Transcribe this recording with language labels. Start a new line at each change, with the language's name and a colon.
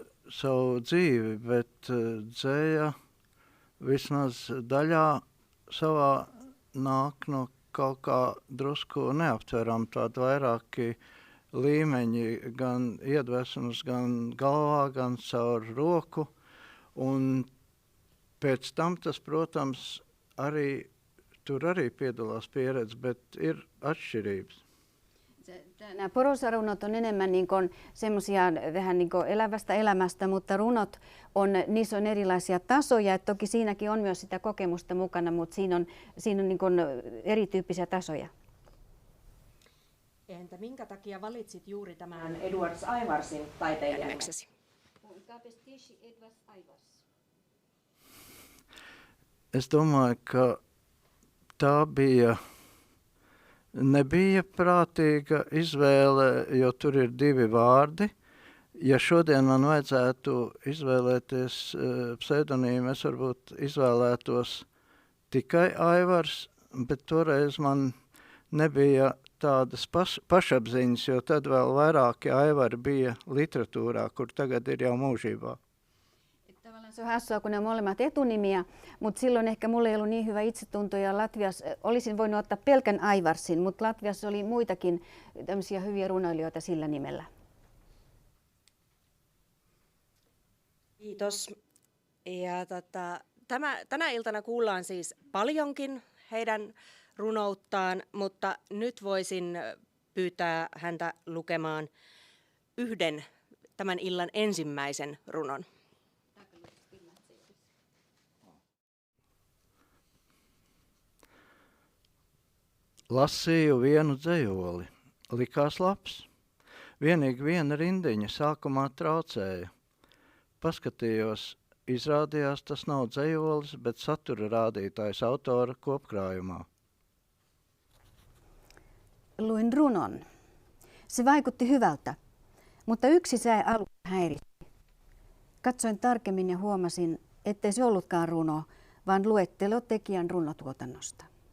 Latvian: savu dzīvi, bet dzēja vismaz daļā savā nāk no kaut kā drusku neaptveram, tādi vairāki līmeņi, gan iedvesmas, gan galvā, gan caur roku, un pēc tam tas, protams, tur arī piedalās pieredze, bet ir atšķirības.
Finnish: Nämä porosarunot on enemmän niin kuin semmoisia vähän niin kuin elävästä elämästä, mutta runot niissä on erilaisia tasoja. Et toki siinäkin on myös sitä kokemusta mukana, mutta siinä on niin kuin erityyppisiä tasoja. Entä minkä takia valitsit juuri tämän Eduards Aivarsin taiteilijaksesi?
Latvian: Es domāju, ka tā nebija prātīga izvēle, jo tur ir divi vārdi. Ja šodien man vajadzētu izvēlēties pseidonīmu, es varbūt izvēlētos tikai Aivars, bet toreiz man nebija tādas pašapziņas, jo tad vēl vairāki Aivari bija literatūrā, kur tagad ir jau mūžībā.
Finnish: Se on hassua, kun ne on molemmat etunimiä, mutta silloin ehkä mulla ei ollut niin hyvä itsetunto ja Latviassa olisin voinut ottaa pelkän Aivarsin, mutta Latviassa oli muitakin tämmöisiä hyviä runoilijoita sillä nimellä. Kiitos. Ja tänä iltana kuullaan siis paljonkin heidän runouttaan, mutta nyt voisin pyytää häntä lukemaan yhden tämän illan ensimmäisen runon.
Latvian: Lasīju vienu dzejoli, likās labs. Vienīgi viena rindiņa sākumā traucēja. Paskatījos, izrādījās tas nav dzejolis, bet satura rādītājs autora kopkrājumā.
Finnish: Luin runon. Se vaikutti hyvältä, mutta yksi säe aluksi häiritti. Katsoin tarkemmin ja huomasin, ettei se ollutkaan runo, vaan luettelo tekijän runotuotannosta.